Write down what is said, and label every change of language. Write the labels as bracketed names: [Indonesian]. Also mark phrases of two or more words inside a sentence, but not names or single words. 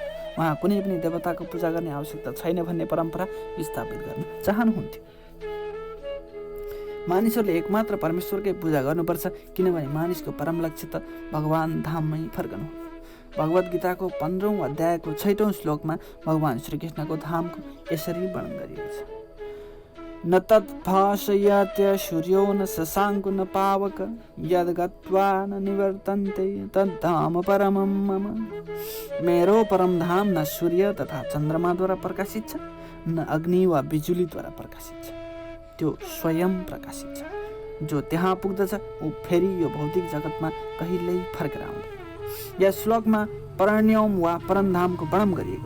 [Nepali] उहाँ कुनै पनि देवताको पूजा गर्ने आवश्यकता छैन भन्ने परम्परा स्थापित गर्न चाहनुहुन्थ्यो। मानिसहरूले एकमात्र परमेश्वरकै पूजा गर्नुपर्छ, किनभने मानिसको परम लक्ष्य त भगवान धाममै फर्कनु हो। भगवत गीताको 15औं अध्यायको 6औं श्लोकमा भगवान श्रीकृष्णको धामको यसरी वर्णन गरिएको छ। [Sanskrit] न तद्भाषयत्य सूर्यो न शशाङ्को न पावक यद् गत्वा न निवर्तन्ते तद्धाम परमं मम। [Nepali] मेरो परम धाम न सूर्य तथा चन्द्रमाद्वारा प्रकाशित छ, न अग्नि वा बिजुलीद्वारा प्रकाशित छ, त्यो स्वयं प्रकाशित छ। जो त्यहाँ पुग्दछ ऊ फेरि यो भौतिक जगतमा कहिल्यै फर्केर आउँदैन। यस श्लोकमा परण्यम वा परमधामको वर्णन गरिएको छ।